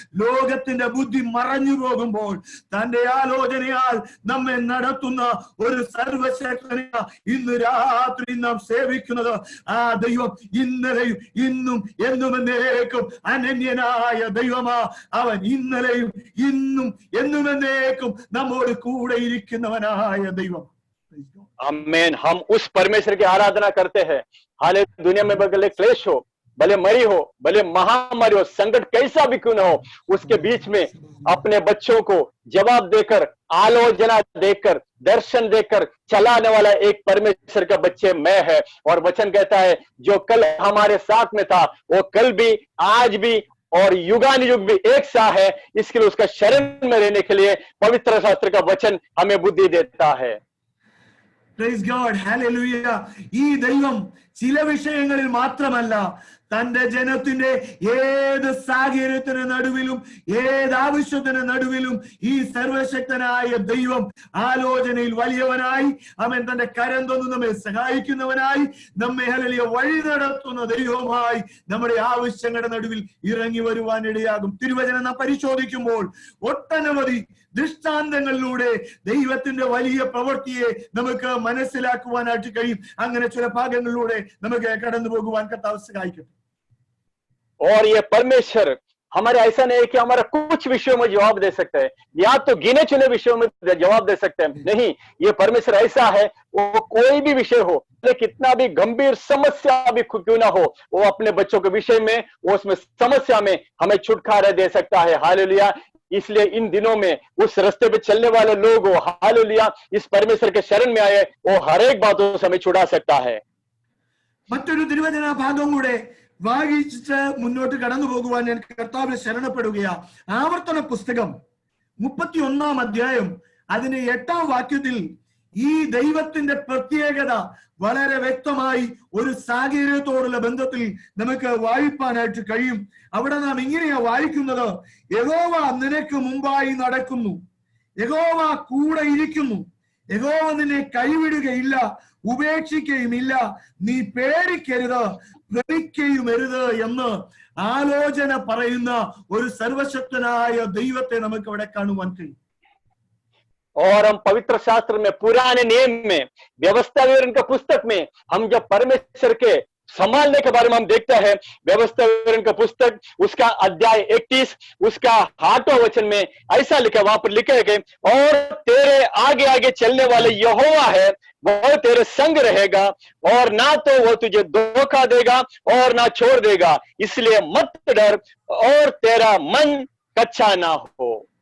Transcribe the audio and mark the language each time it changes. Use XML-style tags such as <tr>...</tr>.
<ml>ലോകത്തിന്റെ ബുദ്ധി മറഞ്ഞു പോകുമ്പോൾ തന്റെ ആലോചനയാൽ നമ്മെ നടത്തുന്ന ഒരു സർവശക്തനെയാണ് ഇന്ന് രാത്രി നാം സേവിക്കുന്നത്. ആ ദൈവം ഇന്നലെയും ഇന്നും എന്നും എന്നേക്കും അനന്യനായ ദൈവമാ. അവൻ ഇന്നലെയും ഇന്നും എന്നും എന്നേക്കും നമ്മോട് കൂടെ ഇരിക്കുന്നവനായ ദൈവം.</ml> <hi>आमीन। हम उस परमेश्वर की आराधना करते हैं। हाले दुनिया में भले क्लेश हो, भले मरी हो, भले महामारी हो, संकट कैसा भी क्यों ना हो, उसके बीच में अपने बच्चों को जवाब देकर, आलोचना देकर, दर्शन देकर चलाने वाला एक परमेश्वर का बच्चे मैं है। और वचन कहता है जो कल हमारे साथ में था वो कल भी, आज भी और युगानुयुग भी एक सा है। इसके लिए उसका शरण में रहने के लिए पवित्र शास्त्र का वचन हमें बुद्धि देता है।</hi> <en>Praise God, hallelujah.</en> <ml>ഈ ദൈവം ചില വിഷയങ്ങളിൽ മാത്രമല്ല, തന്റെ ജനത്തിന്റെ ഏത് സാഹചര്യത്തിന് നടുവിലും ഏത് ആവശ്യത്തിന് നടുവിലും ഈ സർവശക്തനായ ദൈവം ആലോചനയിൽ വലിയവനായി, അവൻ തന്റെ കരം തന്നു നമ്മെ സഹായിക്കുന്നവനായി, നമ്മെ ഹല്ലേലൂയ വഴി നടത്തുന്ന ദൈവമായി നമ്മുടെ ആവശ്യങ്ങളുടെ നടുവിൽ ഇറങ്ങി വരുവാൻ ഇടയാകും. തിരുവചനം നാം പരിശോധിക്കുമ്പോൾ ഒട്ടനവധി ദൃഷ്ടാന്തങ്ങളിലൂടെ ദൈവത്തിന്റെ വലിയ പ്രവൃത്തിയെ നമുക്ക് മനസ്സിലാക്കുവാനായിട്ട് കഴിയും. അങ്ങനെ ചില ഭാഗങ്ങളിലൂടെ നമുക്ക് കടന്നു പോകുവാൻ കർത്താവ് സഹായിക്കട്ടെ.</ml> <hi>और ये परमेश्वर हमारे ऐसा नहीं है कि हमारा कुछ विषयों में जवाब दे सकते हैं, या तो गिने चुने विषयों में जवाब दे सकते हैं. नहीं, ये परमेश्वर ऐसा है, वो कोई भी विषय हो, कितना भी गंभीर समस्या भी क्यों ना हो, वो अपने बच्चों के विषय में, वो उसमें समस्या में हमें छुटकारा दे सकता है. हालेलुया. इसलिए इन दिनों में उस रास्ते पे चलने वाले लोग, हालेलुया, इस परमेश्वर के शरण में आए, वो हर एक बातों से हमें छुड़ा सकता है.</hi> <ml>മറ്റൊരു തിരുവചന ഭാഗം കൂടെ വായിച്ചിട്ട് മുന്നോട്ട് കടന്നു പോകുവാൻ ഞാൻ കർത്താവിനെ ശരണപ്പെടുകയാ. ആവർത്തന പുസ്തകം 31-ാം അധ്യായം അതിന്റെ 8-ാം വാക്യത്തിൽ ഈ ദൈവത്തിന്റെ പ്രത്യേകത വളരെ വ്യക്തമായി ഒരു സാഹചര്യത്തോടുള്ള ബന്ധത്തിൽ നമുക്ക് വായിപ്പാനായിട്ട് കഴിയും. അവിടെ നാം ഇങ്ങനെയാ വായിക്കുന്നത്: യഹോവ നിനക്ക് മുമ്പായി നടക്കുന്നു, യഹോവ കൂടെ ഇരിക്കുന്നു, യഹോവ നിന്നെ കൈവിടുകയില്ല, ഉപേക്ഷിക്കുകയുമില്ല, നീ പേടിക്കരുത്, ഭ്രമിക്കുകയുമരുത് എന്ന് ആലോചന പറയുന്ന ഒരു സർവശക്തനായ ദൈവത്തെ നമുക്ക് അവിടെ കാണുവാൻ കഴിയും.</ml> <hi>और हम पवित्र शास्त्र में, पुराने नियम में, व्यवस्था विवरण के पुस्तक में हम जब परमेश्वर के संभालने के बारे में हम देखते हैं, व्यवस्था विवरण का पुस्तक उसका अध्याय 31 उसका 8वां वचन में ऐसा लिखा, वहां पर लिखे गए, और तेरे आगे आगे चलने वाले यहोवा है, वह तेरे संग रहेगा, और ना तो वो तुझे धोखा देगा और ना छोड़ देगा, इसलिए मत डर और तेरा मन कच्चा ना हो.</hi>